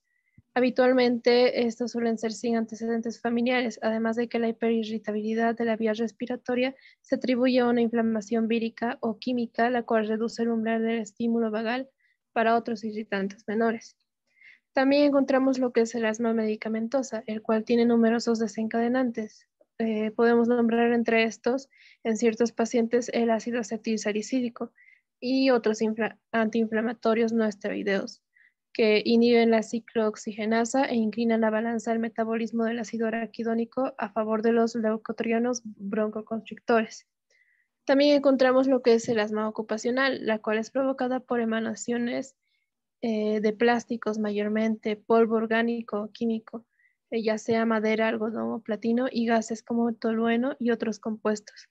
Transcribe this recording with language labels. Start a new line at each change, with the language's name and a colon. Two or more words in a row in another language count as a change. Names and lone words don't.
Spanish: Habitualmente, estos suelen ser sin antecedentes familiares, además de que la hiperirritabilidad de la vía respiratoria se atribuye a una inflamación vírica o química, la cual reduce el umbral del estímulo vagal para otros irritantes menores. También encontramos lo que es el asma medicamentosa, el cual tiene numerosos desencadenantes. Podemos nombrar entre estos, en ciertos pacientes, el ácido acetilsalicílico y otros antiinflamatorios no esteroideos que inhiben la ciclooxigenasa e inclinan la balanza del metabolismo del ácido araquidónico a favor de los leucotrienos broncoconstrictores. También encontramos lo que es el asma ocupacional, la cual es provocada por emanaciones de plásticos mayormente, polvo orgánico o químico, ya sea madera, algodón o platino, y gases como tolueno y otros compuestos.